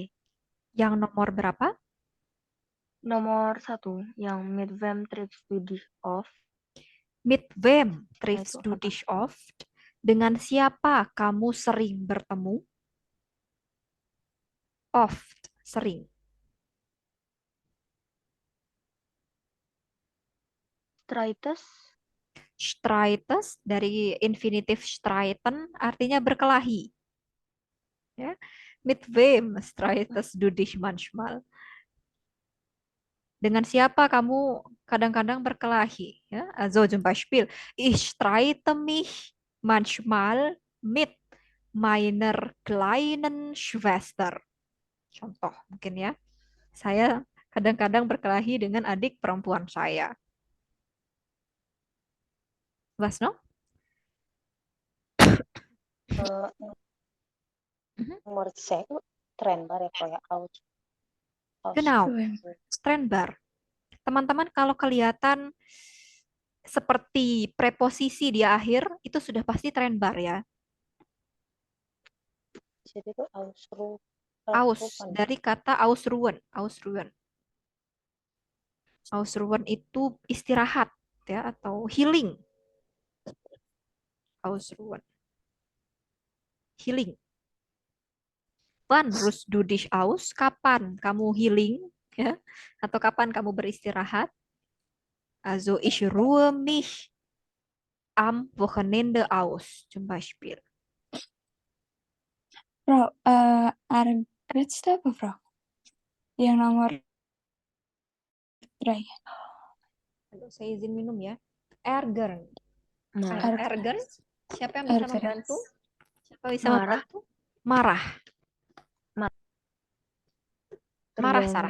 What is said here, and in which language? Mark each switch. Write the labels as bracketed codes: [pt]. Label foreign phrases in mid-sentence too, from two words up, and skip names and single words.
[id] Yang nomor berapa? Nomor 1, yang [de] mit wem triffst du dich oft? Mit wem [id] Nah, [de] triffst [id] itu [de] du [id] apa? [de] dich oft? [id] Dengan siapa kamu sering bertemu? Oft, sering. [de] Streites? [id] Streites dari infinitif streiten artinya berkelahi. Ya. [de] Mit wem streites du dich manchmal? [id] Dengan siapa kamu kadang-kadang berkelahi? Ya. [de] Also zum Beispiel, ich streite mich manchmal mit meiner kleinen Schwester. [id] Contoh mungkin ya. Saya kadang-kadang berkelahi dengan adik perempuan saya. [de] Was noch? Eh, Mhm. [id] Nomor C itu trennbar ya kalau ya [de] Genau, Wem. Trennbar. [id] Teman-teman kalau kelihatan seperti preposisi di akhir, itu sudah pasti trennbar ya. jadi itu Ausru Aus, dari kata ausruhen. Ausruhen. Ausruhen itu istirahat ya atau healing. [de] Ausruhen. Healing. Wann ruhst du dich aus? [id] Kapan kamu healing? Ya? Atau kapan kamu beristirahat? [de] Also ich ruhe mich am Wochenende aus, zum Beispiel. [id] Frau, Argret apa, Frau? Yang nomor 3. Aduh, saya izin minum ya. Ärgern. Marah. Ärgern. Siapa yang bisa [de] Ärgern. [id] membantu? Siapa bisa Marah. membantu? Marah. Marah, Sarah.